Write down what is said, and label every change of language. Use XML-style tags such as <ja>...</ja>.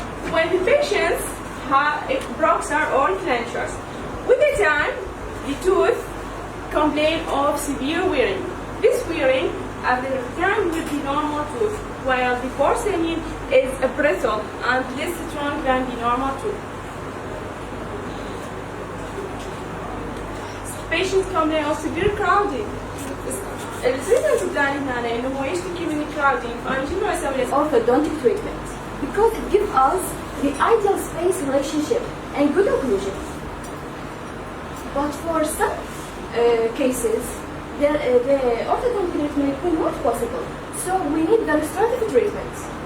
<en>When the patients have proxar or clenchers, with the time, the tooth complain of severe wearing. This wearing at the time will be normal tooth, while the porcelain is brittle and less strong than the normal tooth. Patients complain of severe crowding.</en> <ar>التريتمنت الثاني هنا انه هو يشتكي من الكراودينج، فانا شنو اسوي له؟</ar> <en>orthodontic treatment because it gives us the ideal space relationship and good occlusion. But for some cases, the orthodontic treatment will not possible. So we need the restorative treatment.</en>